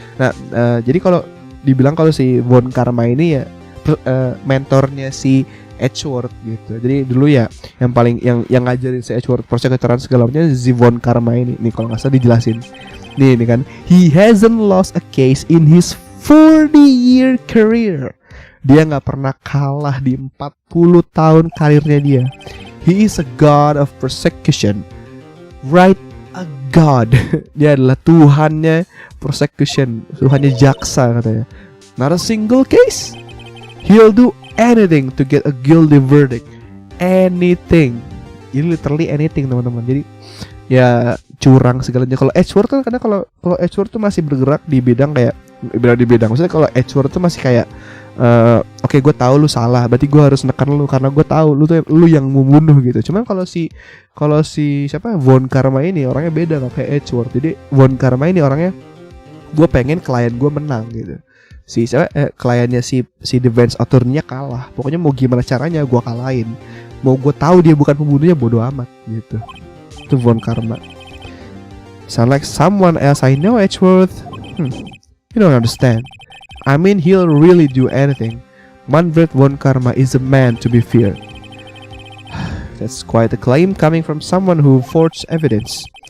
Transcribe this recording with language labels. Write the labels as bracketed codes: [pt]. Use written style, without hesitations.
[id] Nah, jadi kalau dibilang kalau si von Karma ini ya mentornya si Edgeworth gitu. Jadi dulu ya yang paling yang ngajarin si Edgeworth persekuturan segala macamnya si Von Karma ini. Nih kalau nggak salah dijelasin. Nih kan, [en] he hasn't lost a case in his 40-year career. [id] Dia nggak pernah kalah di 40 tahun karirnya dia. [en] He is a god of persecution. Wright, a god. [id] Dia adalah Tuhannya persecution, Tuhannya jaksa katanya. [en] Not a single case. He'll do anything to get a guilty verdict. [id] Anything. Ini literally anything teman-teman. Jadi ya curang segalanya. Kalau Edgeworth kan karena kalau Edgeworth tuh masih bergerak di bidang kayak di bidang. Maksudnya kalau Edgeworth tuh masih kayak oke, gue tahu lu salah, berarti gue harus nekan lu karena gue tahu lu yang membunuh gitu. Cuman kalau si siapa Von Karma ini orangnya beda nggak kayak Edgeworth. Jadi Von Karma ini orangnya gue pengen klien gue menang gitu. Kliennya si defense attorney-nya kalah. Pokoknya mau gimana caranya gue kalahin. Mau gue tahu dia bukan pembunuhnya bodo amat gitu. Itu Von Karma. [en] Sound like someone else I know, Edgeworth. You don't understand. I mean, he'll really do anything. Manfred Von Karma is a man to be feared. That's quite a claim coming from someone who forged evidence.